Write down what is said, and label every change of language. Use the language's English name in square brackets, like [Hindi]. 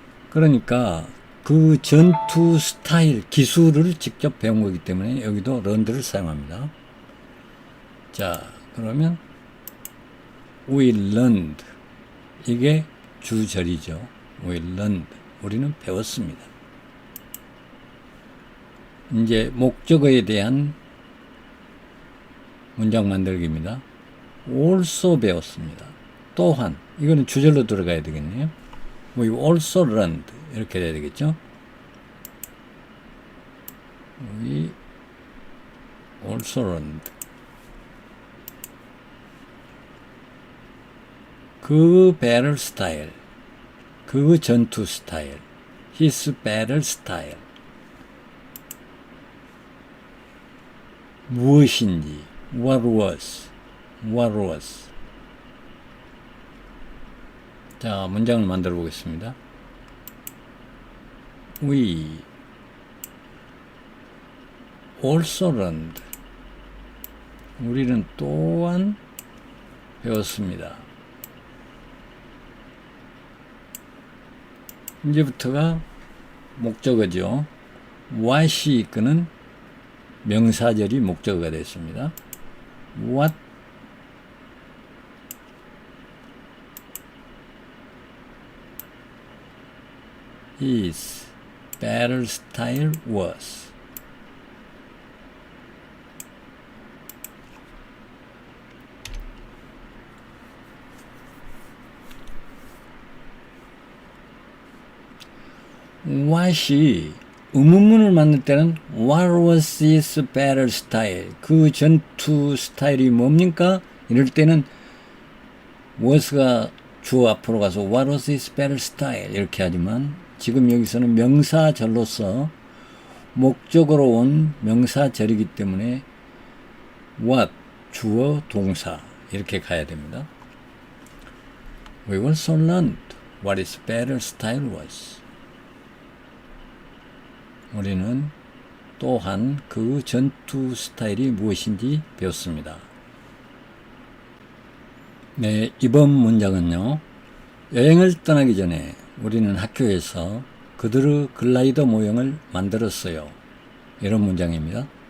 [Korean] 그러니까 그 전투 스타일, 기술을 직접 배운 거기 때문에 여기도 [English] learned [Korean] 를 사용합니다. 자, 그러면 [English] we learned, [Korean] 이게 주절이죠. [English] we learned, [Korean] 우리는 배웠습니다. 이제 목적어에 대한 문장 만들기입니다. also 배웠습니다. 또한, 이거는 주절로 들어가야 되겠네요. [English] we also learned, [Korean] 이렇게 돼야 되겠죠. [English] we also learned. 그 battle style, [Korean] 그 전투 스타일, [English] his battle style. [Korean] 무엇인지, [English] what was. [Korean] 자, 문장을 만들어 보겠습니다. [English] We also learned. [Korean] 우리는 또한 배웠습니다. 이제부터가 목적어죠. what이 이끄는 명사절이 목적어가 됐습니다. [English] What his battle style was. what이 [Korean] 의문문을 만들 때는 [English] what was his battle style? [Korean] 그 전투 스타일이 뭡니까? 이럴 때는 was가 주어 앞으로 가서 [English] what was his battle style? [Korean] 이렇게 하지만 지금 여기서는 명사절로서 목적으로 온 명사절이기 때문에 what, 주어, 동사 이렇게 가야 됩니다. [English] We also learned what his battle style was. [Korean] 우리는 또한 그 전투 스타일이 무엇인지 배웠습니다. 네, 이번 문장은요. 여행을 떠나기 전에 우리는 학교에서 그들의 글라이더 모형을 만들었어요. 이런 문장입니다.